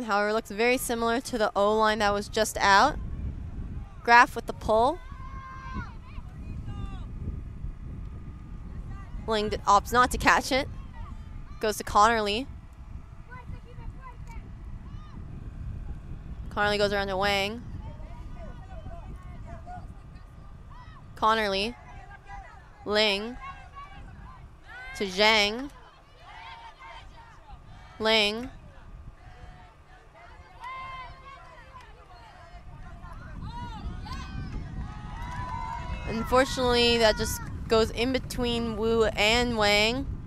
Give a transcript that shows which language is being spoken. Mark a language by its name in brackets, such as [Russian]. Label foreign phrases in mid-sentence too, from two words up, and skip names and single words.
[English] However, it looks very similar to the O line that was just out. Graf with the pull. Ling opts not to catch it. Goes to Connerly. Connerly goes around to Wang. Connerly. Ling. To Zhang. Ling. Unfortunately, that just goes in between Wu and Wang.